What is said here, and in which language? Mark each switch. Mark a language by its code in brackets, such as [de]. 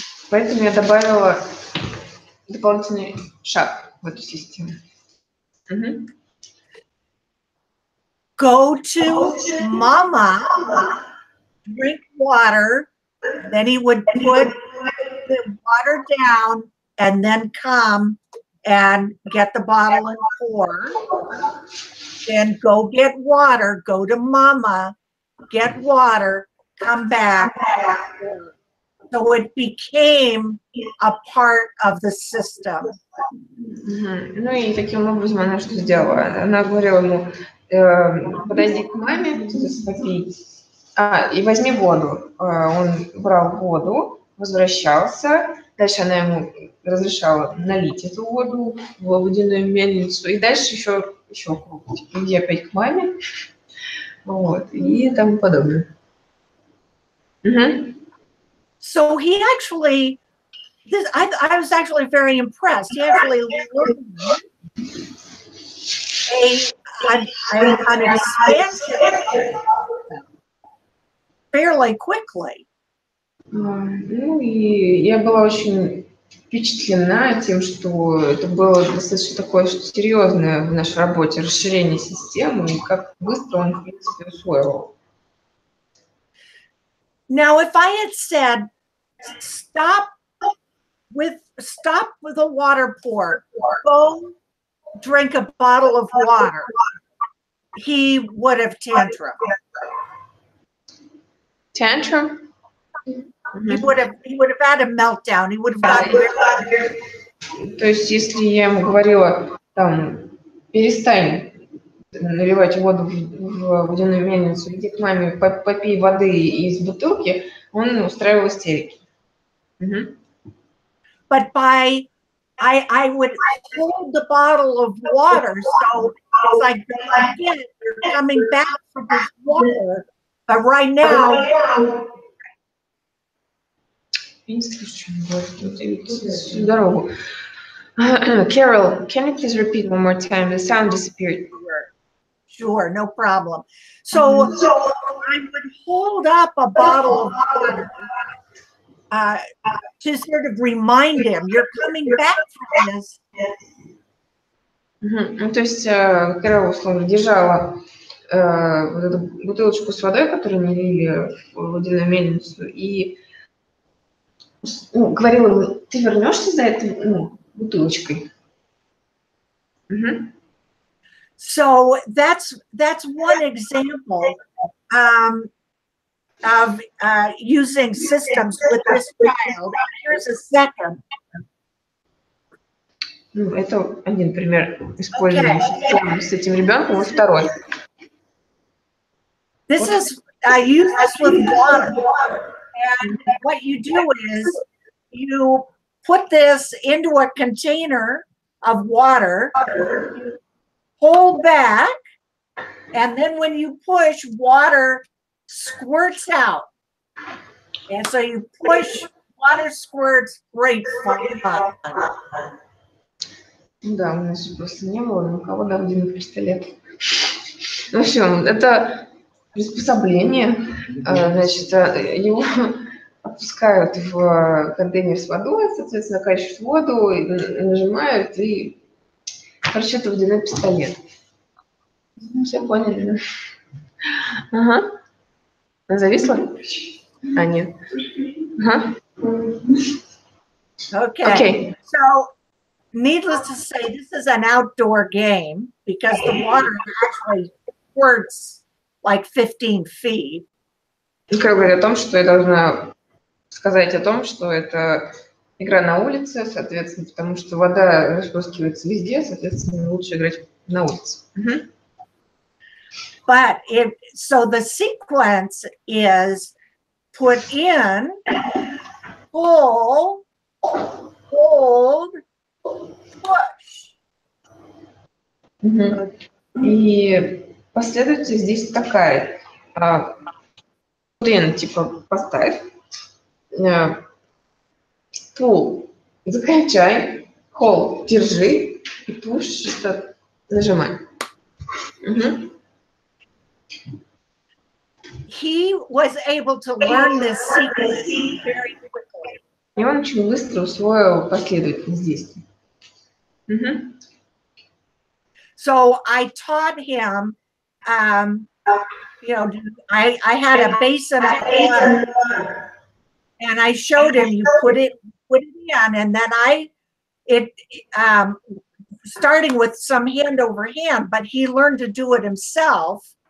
[ru] Поэтому я добавила дополнительный шаг в эту систему. Мгм. [en] Go to mama, drink water, then he would put the water down and then come and get the bottle and pour. Then go get water, go to mama, get water, come back. So it became a part of the system. Мгм. [ru] Ну и таким образом она что сделала? Она говорила ему, подойди к маме, попей, и возьми воду. Он брал воду, возвращался, дальше она ему разрешала налить эту воду в водяную мельницу, и дальше еще круг. Иди опять к маме, вот, и тому подобное. Мгм. [en] So he actually, I was actually very impressed. He actually learned an expansion fairly quickly. [ru] Ну и я была очень впечатлена тем, что это было достаточно такое серьезное в нашей работе расширение системы, и как быстро он, в принципе, усвоил. [en] Now, if I had said, stop with the water pour, go drink a bottle of water, he would have tantrum. Tantrum? He would have had a meltdown. He would have gotten [ru] То есть, если я ему говорила, там, перестань наливать воду в водяную мельницу, иди к маме, попей воды из бутылки, он устраивал истерики. [en] But I would hold the bottle of water, so it's like, again, you're coming back for this water, but right now. [ru] Я не слышу, что он говорит. Всю дорогу. [en] Carol, can you please repeat one more time? The sound disappeared. Sure, no problem. So I would hold up a bottle of water to sort of remind him, you're coming back from this. [ru] Ну, то есть Кэрол, условно, держала вот эту бутылочку с водой, которую налили в водяную мельницу, и говорила ему, ты вернешься за этой бутылочкой? [en] So that's one example of using systems with this child. Here's a second. [ru] Ну, это один пример использования системы с этим ребенком, и второй. [en] This is use this with water, and what you do is you put this into a container of water, hold back, and then when you push, water squirts out. And so you push, water squirts, great fun. [ru] Да, у нас же просто не было ни у кого водяных пистолетов. В общем, это приспособление, значит, его опускают в контейнер с водой, соответственно, качают воду, нажимают, и, короче, это водяной пистолет. Все поняли, да? Ага. Зависла? А, нет. Ага. [en] Okay. So, needless to say, this is an outdoor game because the water actually squirts like 15 feet. [ru] Кэрол говорит о том, что я должна сказать о том, что это игра на улице, соответственно, потому что вода расплескивается везде, соответственно, лучше играть на улице. [en] But so the sequence is put in, pull, hold, push. [ru] И последовательность здесь такая. [en] Put in, [ru] типа поставь, [en] pull, [ru] закачай, [en] hold, [ru] держи, и [en] push, [ru] это нажимай. [en] He was able to learn this sequence very quickly. [ru] И он очень быстро усвоил последовательность действий. [en] So I taught him, you know, I had a basin of water, and I showed him you put it in, and then starting with some hand over hand, but he learned to do it himself.